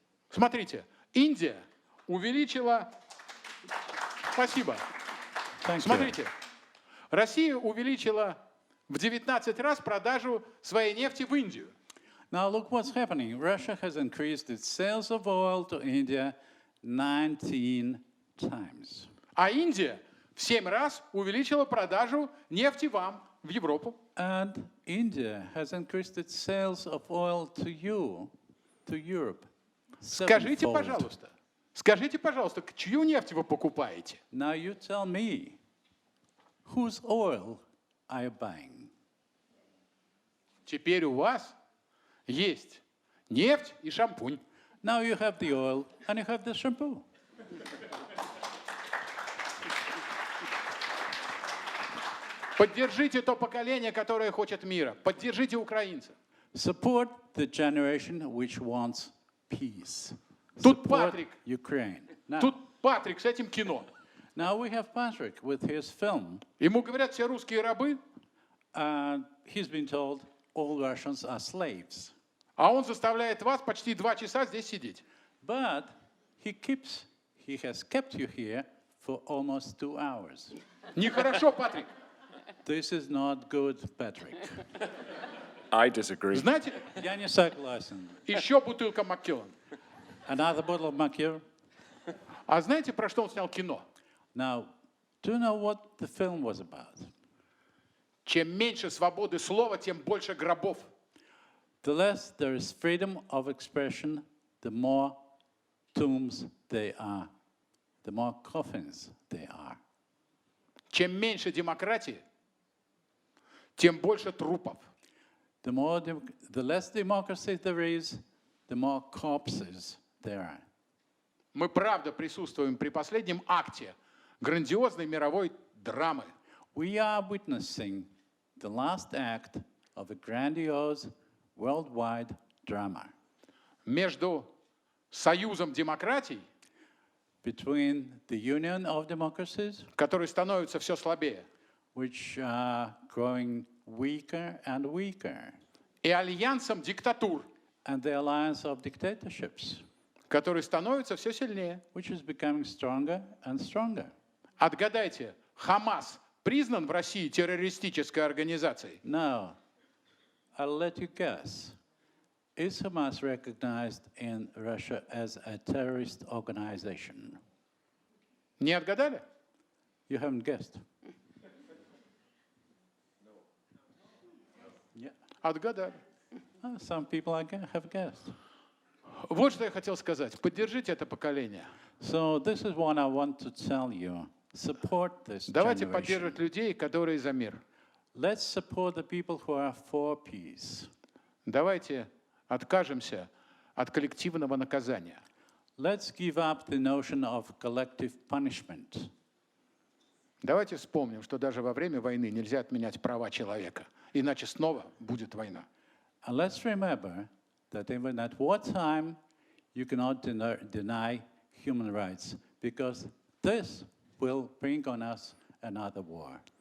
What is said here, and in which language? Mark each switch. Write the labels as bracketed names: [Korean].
[Russian] Смотрите, Индия увеличила... Спасибо. [English] Thank you. [Russian] Смотрите, Россия увеличила в 19 раз продажу своей нефти в Индию. [English] Now look what's happening. Russia has increased its sales of oil to India 19 times. [Russian] А Индия в 7 раз увеличила продажу нефти вам, в Европу. [English] And India has increased its sales of oil to you, to Europe. [Russian] Скажите, [English] sevenfold. [Russian] пожалуйста, чью нефть вы покупаете? [English] Now you tell me, whose oil are you buying? [Russian] Теперь у вас есть нефть и шампунь. [English] Now you have the oil and you have the shampoo. [Russian] Поддержите то поколение, которое хочет мира. Поддержите украинцев. [English] Support the generation which wants peace. [Russian] Тут [English] Support [Russian] Патрик. [English] Ukraine. Now, [Russian] Тут Патрик с этим кино. [English] now we have Patrick with his film. [Russian] Ему говорят, все русские рабы, [English] And he's been told all Russians are slaves. [Russian] а он заставляет вас почти 2 часа здесь сидеть. [English] But he has kept you here for almost 2 hours. [Russian] Нехорошо, Патрик. [English] This is not good, Patrick. I disagree. [Russian] Знаете, Я не согласен. еще бутылка Маккеллан. [English] Another bottle of Macchio. [Russian] А знаете, про что он снял кино? [English] Now, do you know what the film was about? [Russian] Чем меньше свободы слова, тем больше гробов. [English] The less there is freedom of expression, the more tombs they are, the more coffins they are. [Russian] Чем меньше демократии, тем больше трупов. [English] The less democracy there is, the more corpses there are. [Russian] Мы правда присутствуем при последнем акте грандиозной мировой драмы. [English] We are witnessing the last act of a grandiose worldwide drama [Russian] Между союзом демократий, [English] between the Union of Democracies, [Russian] который становится все слабее, [English] which are growing weaker and weaker, [Russian] и альянсом диктатур, [English] and the alliance of dictatorships, [Russian] который становится все сильнее. [English] which is becoming stronger and stronger. [Russian] Отгадайте, Хамас признан в России террористической организацией? [English] Now, I'll let you guess. Is Hamas recognized in Russia as a terrorist organization? [Russian] Не отгадали? [English] You haven't guessed. Yeah. [Russian] Отгадали. [English] Some people have guessed. [Russian] Вот что я хотел сказать. Поддержите это поколение. [English] So this is what I want to tell you. Support this [Russian] Давайте [English] generation. [Russian] поддерживать людей, которые за мир. [English] Let's support the people who are for peace. [Russian] Давайте откажемся от коллективного наказания. [English] Let's give up the notion of collective punishment. [Russian] Давайте вспомним, что даже во время войны нельзя отменять права человека, иначе снова будет война. [English] And let's remember that even at wartime, you cannot deny human rights, because this will bring on us another war.